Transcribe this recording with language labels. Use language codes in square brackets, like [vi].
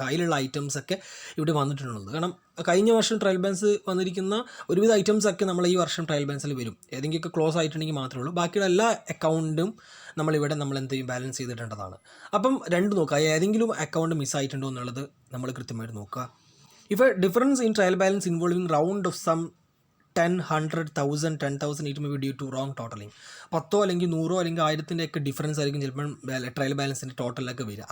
[ml] അതിലുള്ള ഐറ്റംസൊക്കെ ഇവിടെ വന്നിട്ടുള്ളത്. കാരണം കഴിഞ്ഞ വർഷം ട്രയൽ ബാലൻസ് വന്നിരിക്കുന്ന ഒരുവിധ ഐറ്റംസൊക്കെ നമ്മൾ ഈ വർഷം ട്രയൽ ബാലൻസിൽ വരും. ഏതെങ്കിലുമൊക്കെ ക്ലോസ് ആയിട്ടുണ്ടെങ്കിൽ മാത്രമേ ഉള്ളൂ. ബാക്കിയുള്ള എല്ലാ അക്കൗണ്ടും നമ്മളിവിടെ നമ്മൾ എന്ത് ചെയ്യും, ബാലൻസ് ചെയ്തിടേണ്ടതാണ്. അപ്പം രണ്ട് നോക്കുക, ഏതെങ്കിലും അക്കൗണ്ട് മിസ്സായിട്ടുണ്ടോ എന്നുള്ളത് നമ്മൾ കൃത്യമായിട്ട് നോക്കുക. [en] If a difference in trial balance involving round of some 10, 100, 1000, 10,000, it may be due to wrong totaling. [ml] 10 അല്ലെങ്കിൽ 100 അല്ലെങ്കിൽ 1000 ഒക്കെ ഡിഫറൻസ് ആയിരിക്കും ചിലപ്പോൾ ട്രയൽ ബാലൻസിൻ്റെ ടോട്ടലൊക്കെ വരിക.